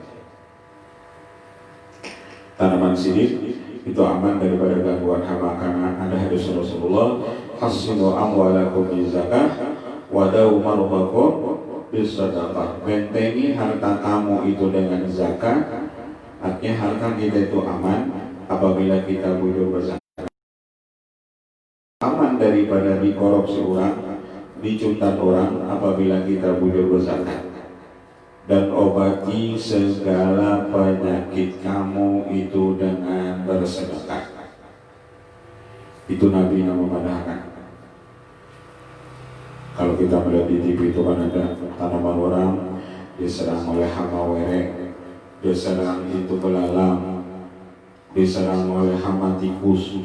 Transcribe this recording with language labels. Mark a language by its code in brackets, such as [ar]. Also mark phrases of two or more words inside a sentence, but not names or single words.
[id] Tanaman sidin itu aman daripada gangguan hama, karena ada hadis Rasulullah, [ar] حصنوا أموالكم بالزكاة وداووا مرضاكم بالصدقة. [id] Bentengi harta kamu itu dengan zakat. Artinya harta kita itu aman apabila kita bujur berzakat, aman daripada dikorupsi orang, dicuntat orang apabila kita bujur berzakat. Dan obati segala penyakit kamu itu dengan bersedekah. Itu Nabi yang memadahkan. Kalau kita melihat di TV itu kan ada tanaman orang diserang oleh hama werek, diserang itu belalang, diserang oleh hama tikus.